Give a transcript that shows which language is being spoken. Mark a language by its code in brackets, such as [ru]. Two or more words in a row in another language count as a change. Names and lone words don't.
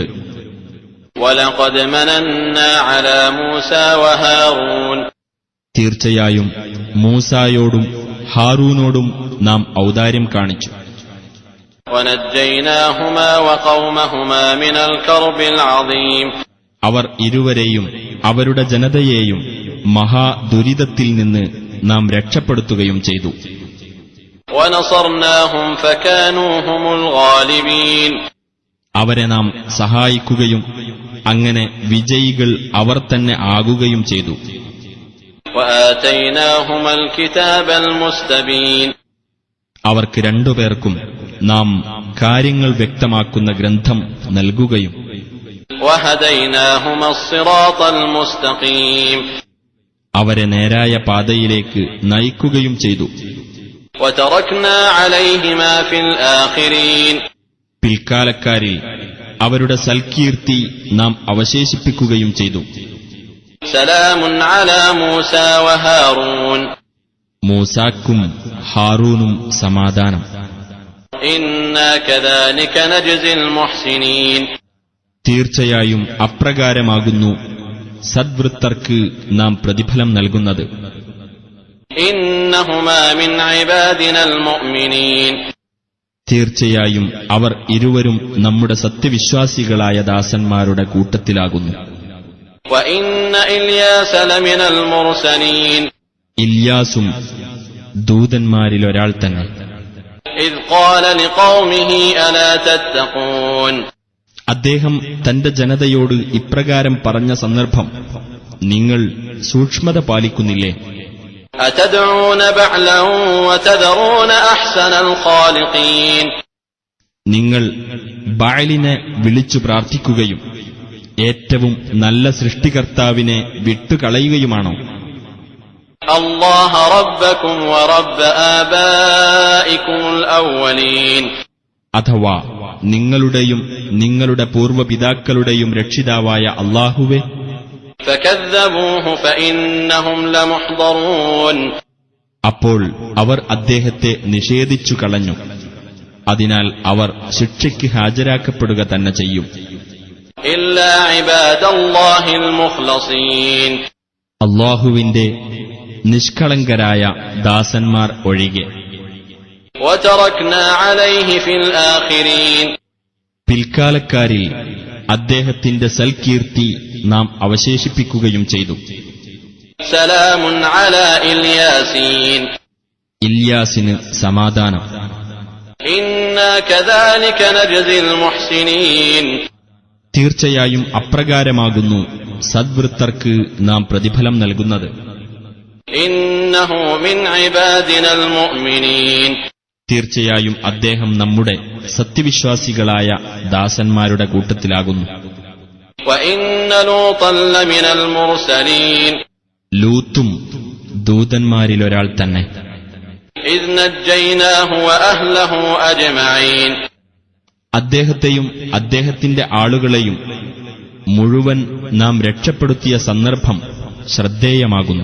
[ar] وَلَقَدْ مَنَنَّا عَلَى مُوسَى وَهَارُونَ. [ml] തീർച്ചയായും മൂസായോടും ഹാറൂനോടും നാം ഔദാര്യം കാണിച്ചു. [ar] وَنَجَّيْنَاهُمَا وَقَوْمَهُمَا مِنَ الْكَرْبِ الْعَظِيمِ [ml] അവർ ഇരുവരെയും അവരുടെ ജനതയെയും മഹാദുരിതത്തിൽ നിന്ന് നാം രക്ഷപ്പെടുത്തുകയും ചെയ്തു. [ar] وَنَصَرْنَاهُمْ فَكَانُوا هُمُ الْغَالِبِينَ [ml] അവരെ നാം സഹായിക്കുകയും അങ്ങനെ വിജയികൾ അവർ തന്നെ ആകുകയും ചെയ്തു. [ar] وَآتَيْنَاهُمَا الْكِتَابَ الْمُسْتَبِينَ [ml] അവർക്ക് രണ്ടുപേർക്കും നാം കാര്യങ്ങൾ വ്യക്തമാക്കുന്ന ഗ്രന്ഥം നൽകുകയും [ar] وَهَدَيْنَاهُمَا الصِّرَاطَ الْمُسْتَقِيمَ [ml] അവരെ നേരായ പാതയിലേക്ക് നയിക്കുകയും ചെയ്തു. [ar] وَتَرَكْنَا عَلَيْهِمَا فِي الْآخِرِينَ [ml] പിൽക്കാലക്കാരിൽ അവരുടെ സൽകീർത്തി നാം അവശേഷിപ്പിക്കുകയും ചെയ്തു. [ar] سَلَامٌ عَلَى مُوسَى وَهَارُونَ [ml] മൂസാക്കും ഹാറൂനും സമാധാനം. [ar] إِنَّا كَذَلِكَ نَجْزِي الْمُحْسِنِينَ [ml] തീർച്ചയായും അപ്രകാരമാകുന്നു സദ്വൃത്തർക്ക് നാം പ്രതിഫലം നൽകുന്നത്. [ar] إِنَّهُمَا مِنْ عِبَادِنَا الْمُؤْمِنِينَ [ml] തീർച്ചയായും അവർ ഇരുവരും നമ്മുടെ സത്യവിശ്വാസികളായ ദാസന്മാരുടെ കൂട്ടത്തിലാകുന്നു. [ar] وَإِنَّ إِلْيَاسَ لَمِنَ الْمُرْسَلِينَ [ml] ഇല്യാസും ദൂതന്മാരിലൊരാൾ തന്നെ. [ar] إِذْ قَالَ لِقَوْمِهِ أَلَا تَتَّقُونَ [ml] അദ്ദേഹം തന്റെ ജനതയോട് ഇപ്രകാരം പറഞ്ഞ സന്ദർഭം, നിങ്ങൾ സൂക്ഷ്മത പാലിക്കുന്നില്ലേ? [ar] أَتَدْعُونَ بَعْلًا وَتَذَرُونَ أَحْسَنَ الْخَالِقِينَ [ml] നിങ്ങൾ ബഅലിനെ വിളിച്ചു പ്രാർത്ഥിക്കുകയും ഏറ്റവും നല്ല സൃഷ്ടികർത്താവിനെ വിട്ടുകളയുകയുമാണോ? [ar] اللَّهَ رَبَّكُمْ وَرَبَّ آبَائِكُمُ الْأَوَّلِينَ [ml] അഥവാ നിങ്ങളുടെയും നിങ്ങളുടെ പൂർവ്വപിതാക്കളുടെയും രക്ഷിതാവായ അല്ലാഹുവേ, [ar] فَكَذَّبُوهُ فَإِنَّهُمْ لَمُحْضَرُونَ [ml] അപ്പോൾ അവർ അദ്ദേഹത്തെ നിഷേധിച്ചു കളഞ്ഞു. അതിനാൽ അവർ ശിക്ഷയ്ക്ക് ഹാജരാക്കപ്പെടുക തന്നെ ചെയ്യും. [ar] إِلَّا عِبَادَ اللَّهِ الْمُخْلَصِينَ [ml] അല്ലാഹുവിന്റെ നിഷ്കളങ്കരായ ദാസന്മാർ ഒഴികെ. [ar] وَتَرَكْنَا عَلَيْهِ فِي الْآخِرِينَ [ml] പിൽക്കാലക്കാരിൽ അദ്ദേഹത്തിന്റെ സൽകീർത്തി നാം അവശേഷിപ്പിക്കുകയും ചെയ്തു. [ar] سَلَامٌ عَلَى إِلْيَاسِينَ [ml] ഇല്യാസിന് സമാധാനം. [ar] إِنَّا كَذَلِكَ نَجْزِي الْمُحْسِنِينَ [ml] തീർച്ചയായും അപ്രകാരമാകുന്നു സദ്വൃത്തർക്ക് നാം പ്രതിഫലം നൽകുന്നത്. [ar] إِنَّهُ مِنْ عِبَادِنَا الْمُؤْمِنِينَ [ml] തീർച്ചയായും അദ്ദേഹം നമ്മുടെ സത്യവിശ്വാസികളായ ദാസന്മാരുടെ കൂട്ടത്തിലാകുന്നു. [ar] وَإِنَّ لُوطًا لَّمِنَ الْمُرْسَلِينَ [ml] ലൂത്തും ദൂതന്മാരിലൊരാൾ തന്നെ. [ar] إِذْ نَجَّيْنَاهُ وَأَهْلَهُ أَجْمَعِينَ [ml] അദ്ദേഹത്തെയും അദ്ദേഹത്തിന്റെ ആളുകളെയും മുഴുവൻ നാം രക്ഷപ്പെടുത്തിയ സന്ദർഭം ശ്രദ്ധേയമാകുന്നു.